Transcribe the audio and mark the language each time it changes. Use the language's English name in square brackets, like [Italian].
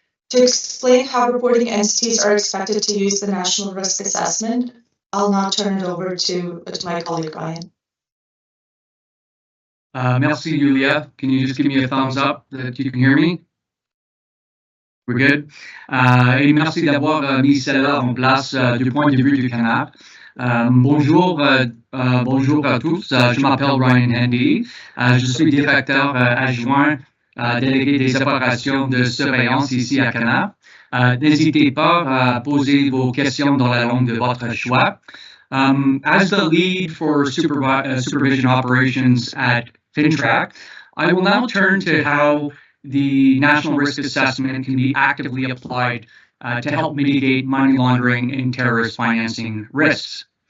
[English] To explain how reporting entities are expected to use the National Risk Assessment, I'll now turn it over to my colleague Ryan. [French] Merci, Yulia. [English] Can you just give me a thumbs up that you can hear me? We're good. [French] Et merci d'avoir mis celle-là en place du point de vue du CANAP. Bonjour à tous. Je m'appelle Ryan Handy. Je suis directeur adjoint délégué des opérations de surveillance ici à CANAP. N'hésitez pas à poser vos questions dans la langue de votre choix. [English] As the lead for supervision operations at FINTRAC, I will now turn to how the National Risk Assessment can be actively applied to help mitigate money laundering and terrorist financing risks.